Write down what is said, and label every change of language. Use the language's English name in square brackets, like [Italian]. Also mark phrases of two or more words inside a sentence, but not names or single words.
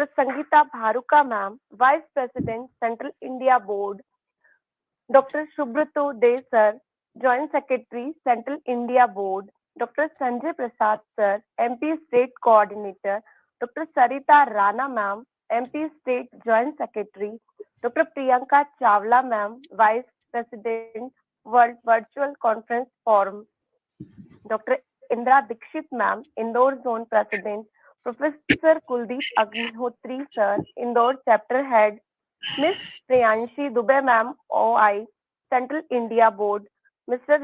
[English] Sangeeta Bharuka, ma'am, Vice President, Central India Board, Dr. Subrato De, sir, Joint Secretary, Central India Board, Dr. Sanjay Prasad, sir, MP State Coordinator, Dr. Sarita Rana, ma'am, MP State Joint Secretary, Dr. Priyanka Chawla, ma'am, Vice President, World Virtual Conference Forum, Dr. Indra Dikshit, ma'am, Indore Zone President, Professor Kuldeep Agnihotri, sir, Indore Chapter Head, Miss Priyanshi Dubey, ma'am, OI, Central India Board, Mr.